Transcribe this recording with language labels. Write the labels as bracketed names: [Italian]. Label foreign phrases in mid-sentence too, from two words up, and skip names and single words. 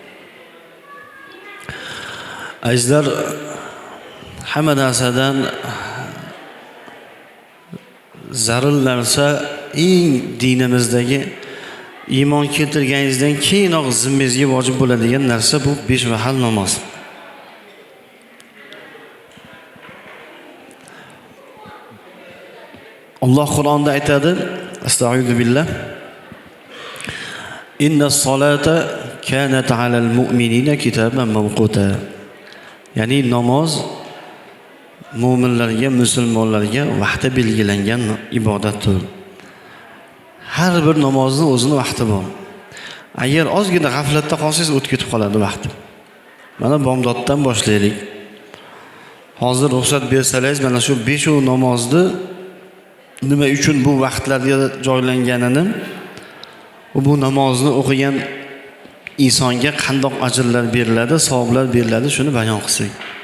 [Uzbek] Azizlar, hamma narsadan zarur narsa eng dinimizdagi iymon keltirganingizdan keyinoq zimmangizga vojib bo'ladigan narsa bu 5 vaqt namoz. Alloh Qur'onda aytadi, [Arabic] أستغفر الله. إن الصلاة كانت على المؤمنين كتابا موقوتا. [Uzbek] Ya'ni namoz mo'minlarga, musulmonlarga vaqti belgilangan ibodatdir. Har bir namozning o'zining vaqti bor. Agar ozgina g'aflatda qolsangiz o'tib ketib qoladi vaqt. Mana bomdoddan boshlaylik. Hozir ruxsat bersangiz, mana shu 5 namozni nima uchun bu vaqtlarga joylanganini, bu namozni o'qigan insonga qandoq ajrlar beriladi, savoblar beriladi, shuni bayon qilsak.